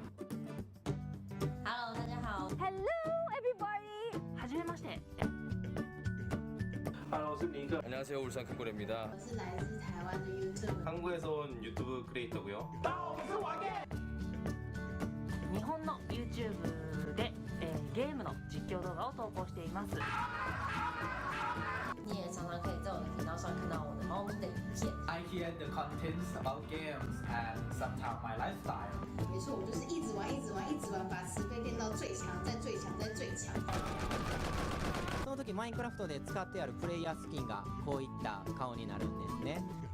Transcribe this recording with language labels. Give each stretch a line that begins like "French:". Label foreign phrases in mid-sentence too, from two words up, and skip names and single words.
Chinese: Hello， 大家好。
English: Hello everybody はじめまして
Chinese: Hello，我是尼克，
Korean: 안녕하세요. 울산 큰고래입니다.
Chinese: 我是来自台湾的 YouTube。
Korean: 한국에서 온 유튜브 크리에이터고요.
Japanese: 日本の YouTube で、ゲームの実況動画を投稿しています。
Chinese: 你也常常可以在我的频道上看到我的猫咪的影片。
English: I hear the contents about games and sometimes my lifestyle.
Chinese: 没错，我就是一直玩，一直玩，一直玩，把十倍练到最强，再最强，再最强。
Japanese: その時マインクラフトで使ってあるプレイヤースキンがこういった顔になるんですね。